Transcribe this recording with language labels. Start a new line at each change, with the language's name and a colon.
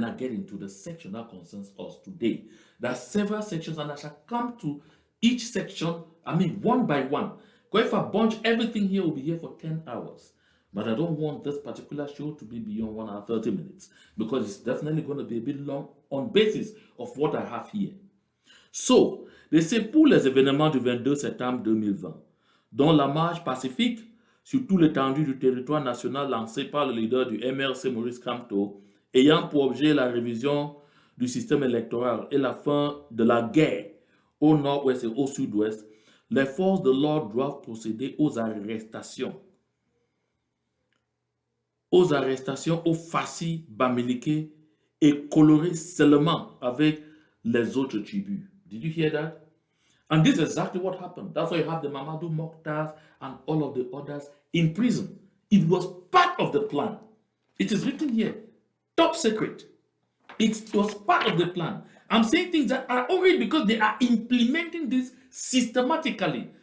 English: Then I get into the section that concerns us today. There are several sections, and I shall come to each section, one by one. Because if I bunch everything here, we'll be here for 10 hours. But I don't want this particular show to be beyond 1 hour 30 minutes because it's definitely going to be a bit long on basis of what I have here. So, they say
French: pour les événements du 22 septembre 2020, dont la marche pacifique sur tout l'étendue du territoire national lancée par le leader du MRC Maurice Kamto, ayant pour objet la révision du système électoral et la fin de la guerre au nord-ouest et au sud-ouest, les forces de l'ordre doivent procéder aux arrestations, aux Fassi, Bamileke et colorées seulement avec les autres tribus.
English: Did you hear that? And this is exactly what happened. That's why you have the Mamadou Mokhtar and all of the others in prison. It was part of the plan. It is written here, top secret. It was part of the plan. I'm saying things that are already because they are implementing this systematically.